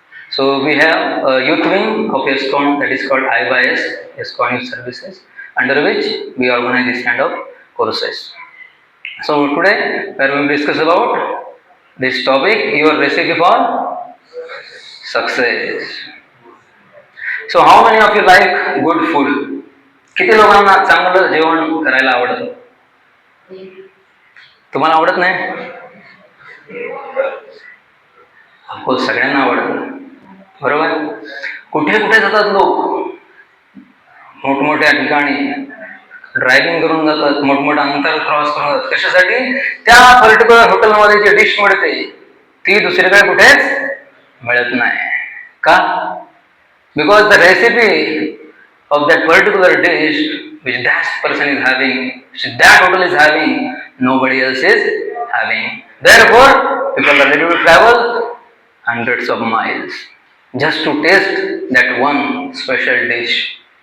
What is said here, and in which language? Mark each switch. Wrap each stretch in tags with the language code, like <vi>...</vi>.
<en>So we have a youth wing of ISKCON that is called IYS, ISKCON Youth Services, under which we organize this kind of courses. So today we are going to discuss about this topic, your recipe for success. So how many of you like good food?</en> <mr>किती लोकांना चांगलं जेवण करायला आवडतं? तुम्हाला आवडत नाही? हो, सगळ्यांना आवडतं, बरोबर. कुठे कुठे जातात लोक, मोठमोठ्या ठिकाणी ड्रायव्हिंग करून जातात, मोठमोठा अंतर क्रॉस करून जातात. कशासाठी? त्या पर्टिक्युलर हॉटेलमध्ये जी डिश मिळते ती दुसरीकडे कुठेच मिळत नाही. का?</mr> <en>Because the recipe of that particular dish which that person is having, which that hotel is having, nobody else is having. Therefore, people are ready to travel hundreds of miles just to taste that one special dish.</en>